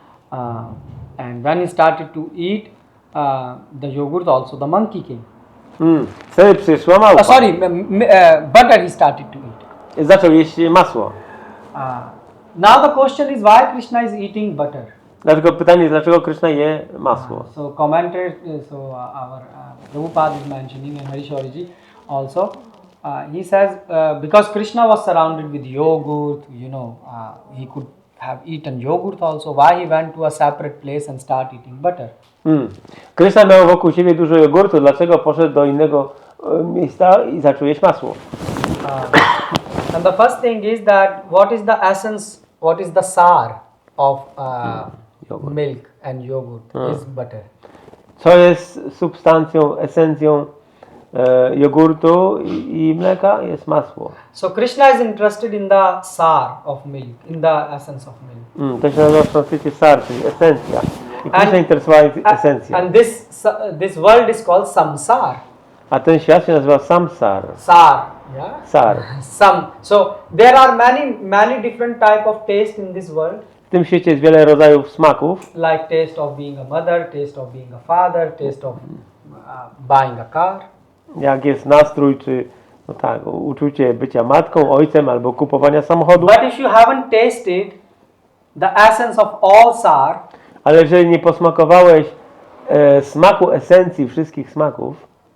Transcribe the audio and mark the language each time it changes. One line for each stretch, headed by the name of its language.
English: And when he started to eat the yogurt, also the monkey came.
Polish: Wtedy przyszła małpa.
English: Butter he started to eat.
Polish: Zaczął jeść masło.
English: Now the question is why Krishna is eating butter.
Polish: Dlatego pytanie jest, dlaczego Kryszna je masło.
English: So commentators, our Prabhupada is mentioning and Harishwariji also. He says because Krishna was surrounded with yogurt, he could have eaten yogurt also. Why he went to a separate place and start eating butter?
Polish: Kryszna miał wokół siebie dużo jogurtu, dlaczego poszedł do innego miejsca i zaczął jeść masło?
English: And the first thing is that what is the sar of milk and yogurt is butter.
Polish: Co jest substancją, esencją jogurtu i mleka? Jest masło.
English: So Krishna is interested in the sar of milk, in the essence of milk.
Polish: To się nazywa w sanskrycie sar, czyli esencja. I Krishna interesowała esencja.
English: And this world is called samsar.
Polish: A ten świat się nazywa samsar.
English: Sar, yeah? Sar. So there are many different type of taste in this world.
Polish: W tym świecie jest wiele rodzajów smaków.
English: Like taste of being a mother, taste of being a father, taste of buying a car.
Polish: Jak jest nastrój, czy uczucie bycia matką, ojcem albo kupowania samochodu.
English: But if you haven't tasted the essence of all sar,
Polish: ale jeżeli nie posmakowałeś smaku esencji wszystkich smaków,